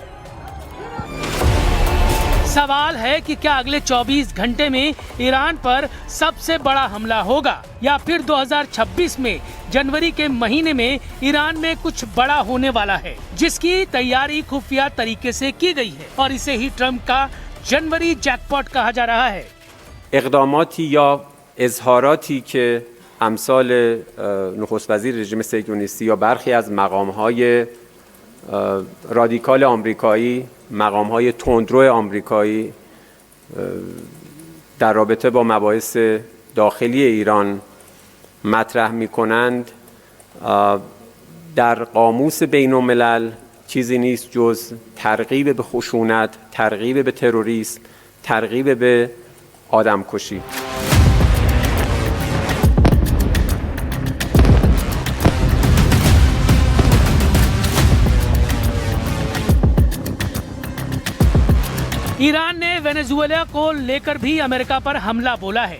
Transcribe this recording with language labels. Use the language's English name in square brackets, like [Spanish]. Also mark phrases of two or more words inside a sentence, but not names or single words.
[Hindi] सवाल है कि क्या अगले 24 घंटे में ईरान पर सबसे बड़ा हमला होगा या फिर 2026 में जनवरी के महीने में ईरान में कुछ बड़ा होने वाला है, जिसकी तैयारी खुफिया तरीके से की गई है और इसे ही ट्रंप का जनवरी जैकपॉट कहा जा रहा है। [Persian] اقداماتی یا اظهاراتی که امثال نخست وزیر رژیم صهیونیستی یا برخی از مقام‌های رادیکال آمریکایی، مقام‌های تندرو آمریکایی در رابطه با مباحث داخلی ایران مطرح می‌کنند در قاموس بین‌الملل چیزی نیست جز ترغیب به خشونت، ترغیب به تروریسم ترغیب به آدمکشی. [Hindi] ईरान ने वेनेजुएला को लेकर भी अमेरिका पर हमला बोला है।